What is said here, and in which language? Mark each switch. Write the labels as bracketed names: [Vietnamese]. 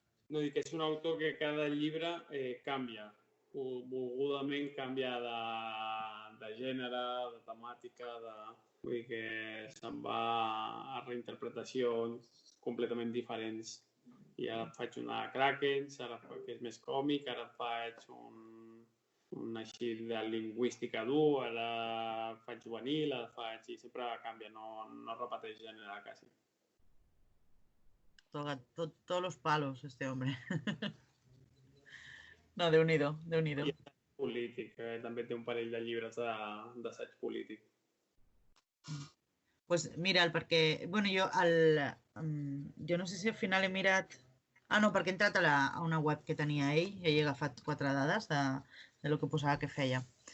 [Catalan] No, dic que és un autor que cada llibre canvia. Volgudament canvia de gènere, de temàtica, vull dir que se'n va a reinterpretacions completament diferents. I ara faig una Kraken, que és més còmic, ara faig un així de lingüística dur, ara faig juvenil, ara faig... I sempre canvia, no repeteix gènere quasi. [Spanish] Todos los palos, este hombre. [Catalan] No, Déu-n'hi-do, Déu-n'hi-do. I polític, que també té un parell de llibres d'assaig polític. Pues mira'l, perquè, bueno, jo no sé si al final he mirat... Ah, no, perquè he entrat a una web que tenia ell i he agafat 4 dades de lo que posava que feia.